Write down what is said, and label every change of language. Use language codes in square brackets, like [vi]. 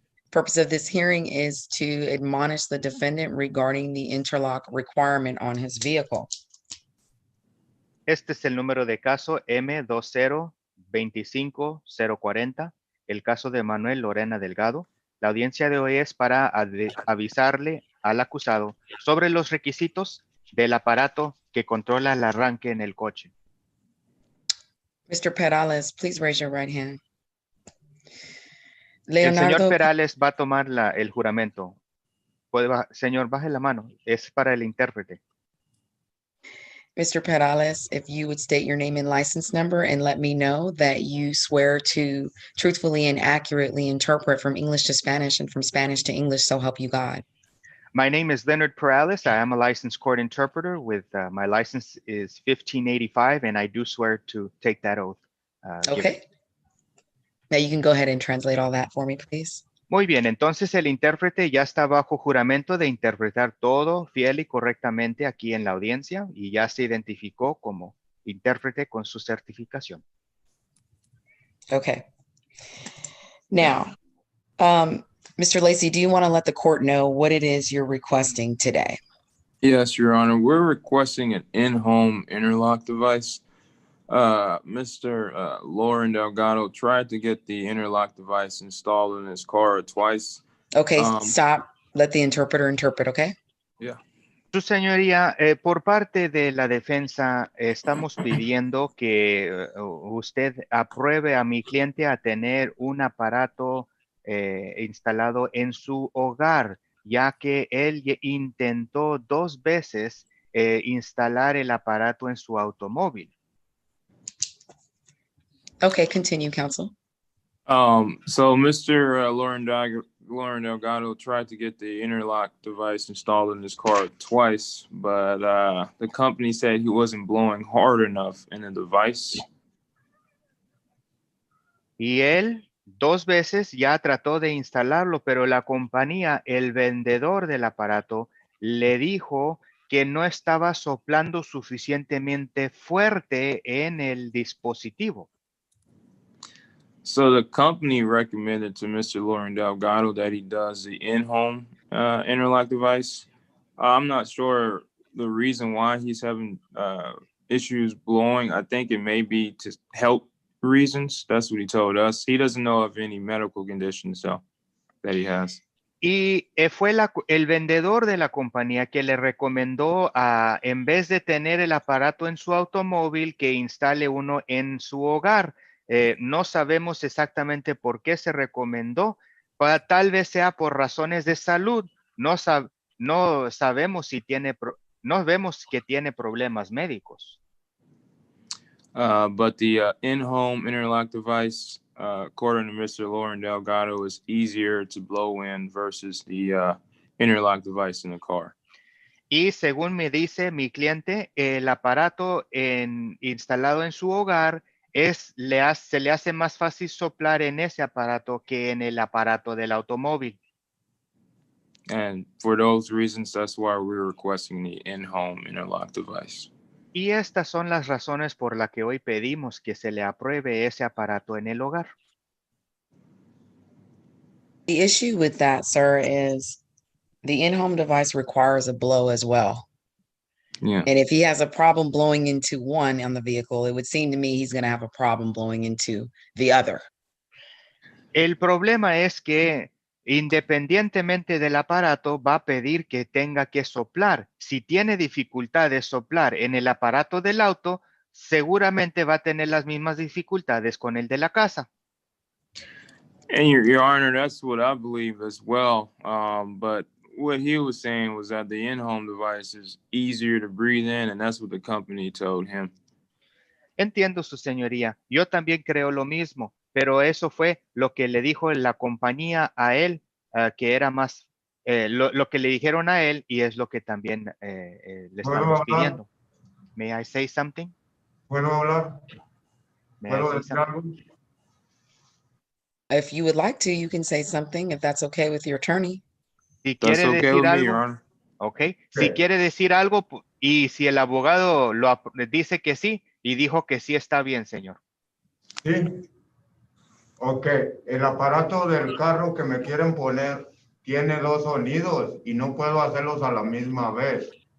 [en] Purpose of this hearing is to admonish the defendant regarding the interlock requirement on his vehicle. [es] Este es el número de caso M2025040, el caso de Manuel Lorenadelgado. La audiencia de hoy es para avisarle al acusado sobre los requisitos del aparato que controla el arranque en el coche. [en] Mr. Perales, please raise your right hand. [es] El señor Leonardo, Perales va a tomar el juramento. Señor, baje la mano. Es para el intérprete. [en] Mr. Perales, if you would state your name and license number and let me know that you swear to truthfully and accurately interpret from English to Spanish and from Spanish to English, so help you God. My name is Leonard Perales. I am a licensed court interpreter with my license is 1585, and I do swear to take that oath. Okay. Now you can go ahead and translate all that for me, please. [es] Muy bien, entonces el intérprete ya está bajo juramento de interpretar todo fiel y correctamente aquí en la audiencia y ya se identificó como intérprete con su certificación. [en] Okay. Now, Mr. Lacey, do you want to let the court know what it is you're requesting today? Yes, Your Honor. We're requesting an in-home interlock device. Mr. Lorenadelgado tried to get the interlock device installed in his car twice. Okay, stop. Let the interpreter interpret, okay? Yeah. [es] Su señoría, por parte de la defensa, estamos pidiendo que usted apruebe a mi cliente a tener un aparato instalado en su hogar, ya que él intentó 2 veces instalar el aparato en su automóvil. [en] Okay, continue, counsel. So Mr. Lorenadelgado tried to get the interlock device installed in his car twice, but the company said he wasn't blowing hard enough in the device. [es] Y él 2 veces ya trató de instalarlo, pero la compañía, el vendedor del aparato, le dijo que no estaba soplando suficientemente fuerte en el dispositivo. [en] So the company recommended to Mr. Lorenadelgado that he does the in-home interlock device. I'm not sure the reason why he's having issues blowing. I think it may be to help reasons. That's what he told us. He doesn't know of any medical conditions that he has. [es] Y fue el vendedor de la compañía que le recomendó en vez de tener el aparato en su automóvil, que instale uno en su hogar. No sabemos exactamente por qué se recomendó. Tal vez sea por razones de salud. No sabemos si no vemos que tiene problemas médicos. [en] But the in-home interlock device, according to Mr. Lorenadelgado, is easier to blow in versus the interlock device in the car. [es] Y según me dice mi cliente, el aparato instalado en su hogar se le hace más fácil soplar en ese aparato que en el aparato del automóvil. [en] And for those reasons, that's why we're requesting the in-home interlock device. [es] Y estas son las razones por las que hoy pedimos que se le apruebe ese aparato en el hogar. [en] The issue with that, sir, is the in-home device requires a blow as well. Yeah. And if he has a problem blowing into one on the vehicle, it would seem to me he's going to have a problem blowing into the other. [es] El problema es que independientemente del aparato va a pedir que tenga que soplar. Si tiene dificultad de soplar en el aparato del auto, seguramente va a tener las mismas dificultades con el de la casa. [en] And Your Honor, that's what I believe as well. But what he was saying was that the in-home device is easier to breathe in, and that's what the company told him. [es] Entiendo, su señoría. Yo también creo lo mismo, pero eso fue lo que le dijo la compañía a él, que era más, lo que le dijeron a él, y es lo que también le estamos pidiendo. [en] May I say something? [es] ¿Puedo hablar? ¿Puedo decir algo? [en] If you would like to, you can say something if that's okay with your attorney. [es] Si [en] That's [es] quiere [en] okay [es] decir [en] with me, [es] algo, [en] Your Honor. ok. [es] Si quiere decir algo y si el abogado dice que sí y dijo que sí, está bien, señor. Sí. Ok, el aparato del carro que me quieren poner tiene dos sonidos y no puedo hacerlos a la misma vez.